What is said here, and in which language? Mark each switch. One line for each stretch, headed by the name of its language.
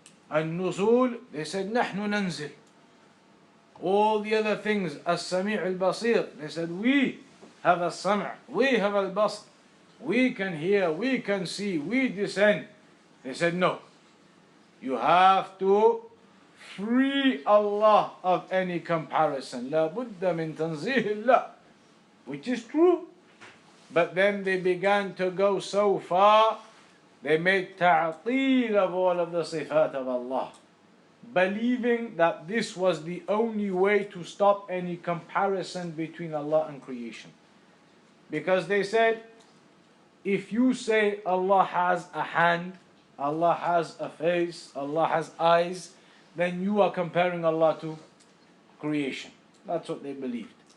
English: Nuzool, they said
Arabic: نحن ننزل.
English: All the other things,
Arabic: السميع البصير,
English: they said we have a sam', we have al-basr, we can hear, we can see, we descend. They said no, you have to free Allah of any comparison.
Arabic: لا بد من تنزيه الله,
English: which is true. But then they began to go so far, they made ta'til of all of the sifat of Allah, believing that this was the only way to stop any comparison between Allah and creation. Because they said, if you say Allah has a hand, Allah has a face, Allah has eyes, then you are comparing Allah to creation. That's what they believed.